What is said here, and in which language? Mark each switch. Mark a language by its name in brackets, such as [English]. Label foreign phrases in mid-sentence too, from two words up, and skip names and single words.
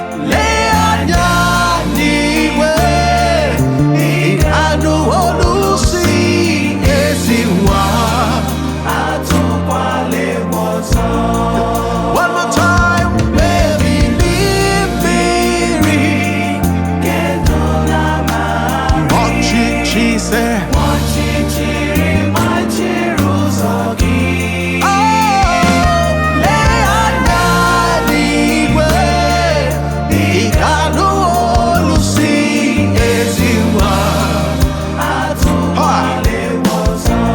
[Igbo] Lee anya n'igwe, ị ga-anụ olu si, "Ezi nwa, atụkwala egwu ọzọ." [English] One more time, baby, leave me. [Igbo] Ọchịchị se. Oh, lee anya n'igwe, ị ga-anụ olu si, "Ezi nwa, atụkwala egwu ọzọ."